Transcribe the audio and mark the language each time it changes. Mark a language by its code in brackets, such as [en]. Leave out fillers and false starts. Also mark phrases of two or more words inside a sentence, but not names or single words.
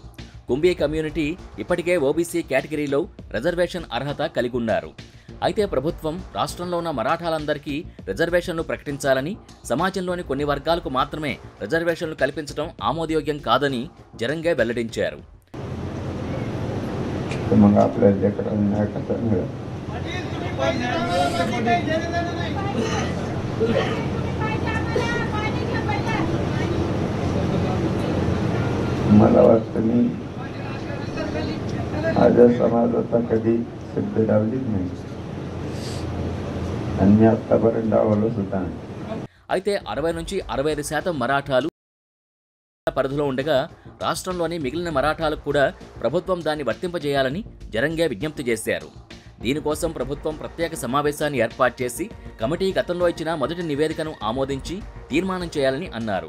[te] కుంభీ కమ్యూనిటీ ఇప్పటికే ఓబీసీ కేటగిరీలో రిజర్వేషన్ అర్హత కలిగి ఉన్నారు. అయితే ప్రభుత్వం రాష్ట్రంలో ఉన్న మరాఠాలందరికీ రిజర్వేషన్లు ప్రకటించాలని, సమాజంలోని కొన్ని వర్గాలకు మాత్రమే రిజర్వేషన్లు కల్పించడం ఆమోదయోగ్యం కాదని జరంగే వెల్లడించారు. [mr] मला वाटतं मी माझ्या समाजाचा कधी शब्द लावलीच नाही आणि मी आतापर्यंत डावलो सुद्धा. [te] అయితే 60 నుంచి 65% మరాఠాలు పరిధిలో ఉండగా రాష్ట్రంలోని మిగిలిన మరాఠాలకు కూడా ప్రభుత్వం దాన్ని వర్తింపజేయాలని జరంగే విజ్ఞప్తి చేశారు. దీనికోసం ప్రభుత్వం ప్రత్యేక సమావేశాన్ని ఏర్పాటు చేసి కమిటీ గతంలో ఇచ్చిన మొదటి నివేదికను ఆమోదించి తీర్మానం చేయాలని అన్నారు.